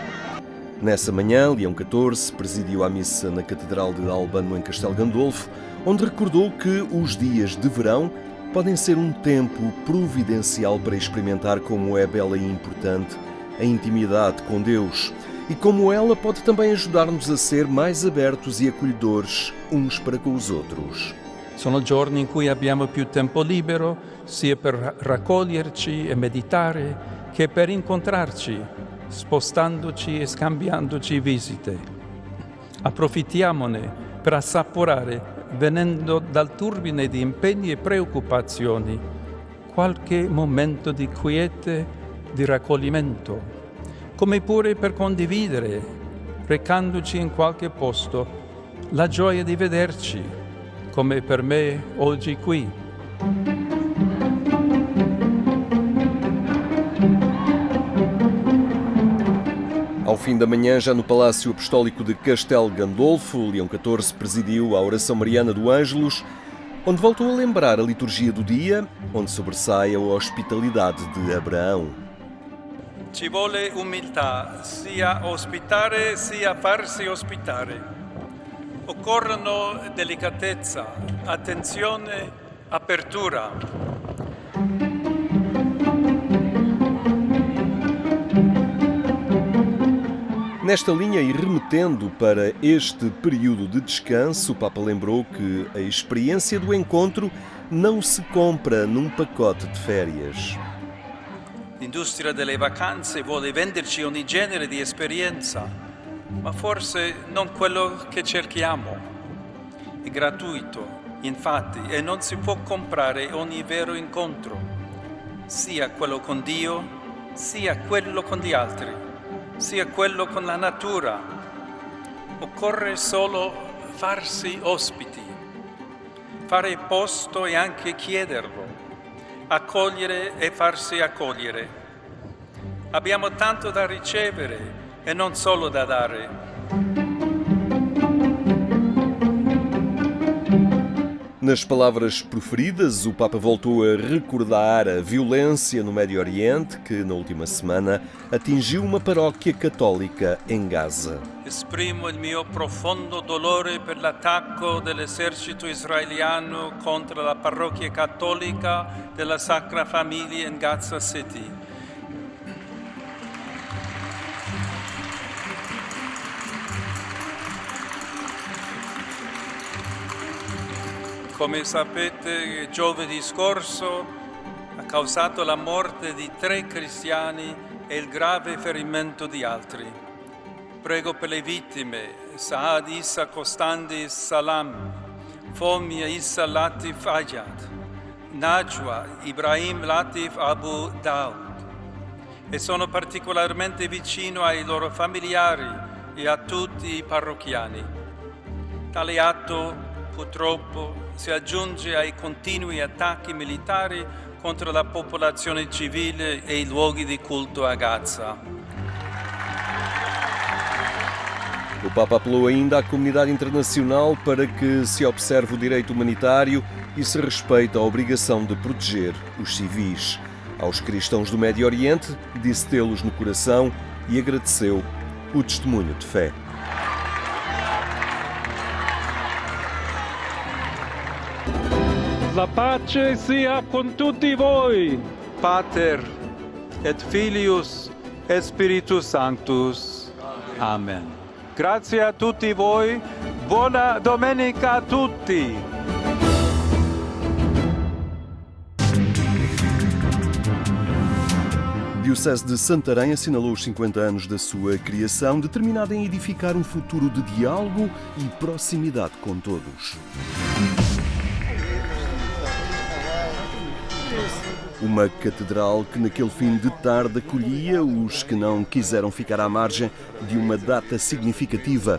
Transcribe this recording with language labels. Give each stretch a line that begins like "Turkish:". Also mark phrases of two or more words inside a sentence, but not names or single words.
Portuguese: Nessa manhã, Leão XIV presidiu a missa na Catedral de Albano, em Castelo Gandolfo, onde recordou que os dias de verão podem ser um tempo providencial para experimentar como é bela e importante a intimidade com Deus e como ela pode também ajudar-nos a ser mais abertos e acolhedores uns para com os outros.
Italian: Sono giorni in cui abbiamo più tempo libero, sia per raccoglierci e meditare, che per incontrarci, spostandoci e scambiandoci visite. Approfittiamone per assaporare, venendo dal turbine di impegni e preoccupazioni, qualche momento di quiete, di raccoglimento, come pure per condividere, recandoci in qualche posto, la gioia di vederci, come per me oggi qui.
Portuguese: Ao fim da manhã, já no Palácio Apostólico de Castelo Gandolfo, Leão XIV presidiu a oração mariana do Ângelus, onde voltou a lembrar a liturgia do dia, onde sobressai a hospitalidade de Abraão.
Italian: Ci vuole umiltà, sia ospitare sia farsi ospitare. Occorrono delicatezza, attenzione, apertura.
Portuguese: Nesta linha e remetendo para este período de descanso, o Papa lembrou que a experiência do encontro não se compra num pacote de férias.
Italian: L'industria delle vacanze vuole venderci ogni genere di esperienza, ma forse non quello che cerchiamo. È gratuito, infatti, e non si può comprare ogni vero incontro, sia quello con Dio, sia quello con gli altri, sia quello con la natura. Occorre solo farsi ospiti, fare posto e anche chiederlo, accogliere e farsi accogliere. Abbiamo tanto da ricevere e non solo da dare.
Portuguese: Nas palavras proferidas, o Papa voltou a recordar a violência no Médio Oriente, que na última semana atingiu uma paróquia católica em Gaza.
Italian: Esprimo il mio profondo dolore per l'attacco dell'esercito israeliano contro la parrocchia cattolica della Sacra Famiglia in Gaza City. Come sapete, giovedì scorso ha causato la morte di 3 cristiani e il grave ferimento di altri. Prego per le vittime: Saad Issa Costandi Salam, Fomia Issa Latif Ayad, Najwa Ibrahim Latif Abu Daud. E sono particolarmente vicino ai loro familiari e a tutti i parrocchiani. Tale atto, purtroppo, si aggiunge ai continui attacchi militari contro la popolazione civile e i luoghi di culto a Gaza.
Portuguese: O Papa apelou ainda à comunidade internacional para que se observe o direito humanitário e se respeite a obrigação de proteger os civis. Aos cristãos do Médio Oriente, disse tê-los no coração e agradeceu o testemunho de fé.
Italian: La pace sia con tutti voi.
Latin: Pater et Filius et Spiritus Sanctus. Amen.
Italian: Grazie a tutti voi. Buona domenica a tutti.
Portuguese: A Diocese de Santarém assinalou os 50 anos da sua criação, determinada em edificar um futuro de diálogo e proximidade com todos. Uma catedral que naquele fim de tarde acolhia os que não quiseram ficar à margem de uma data significativa.